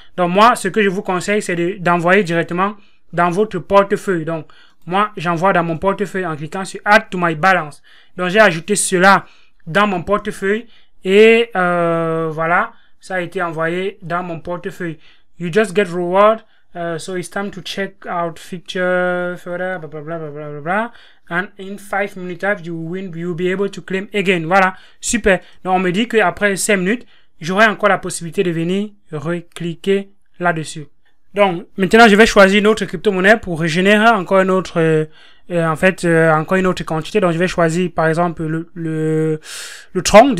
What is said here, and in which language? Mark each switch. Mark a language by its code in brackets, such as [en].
[fr] Donc, moi, ce que je vous conseille, c'est d'envoyer directement dans votre portefeuille. Donc, moi, j'envoie dans mon portefeuille en cliquant sur [en] Add to my balance. [fr] Donc, j'ai ajouté cela dans mon portefeuille et voilà, ça a été envoyé dans mon portefeuille. [en] You just get reward, so it's time to check out feature further, blah, blah, blah, blah, blah, blah. And in 5 minutes you will be able to claim again. [fr] Voilà, super. Donc, on me dit qu'après 5 minutes, j'aurai encore la possibilité de venir recliquer là-dessus. Donc, maintenant, je vais choisir une autre crypto-monnaie pour régénérer encore une autre, encore une autre quantité. Donc, je vais choisir, par exemple, le Tron.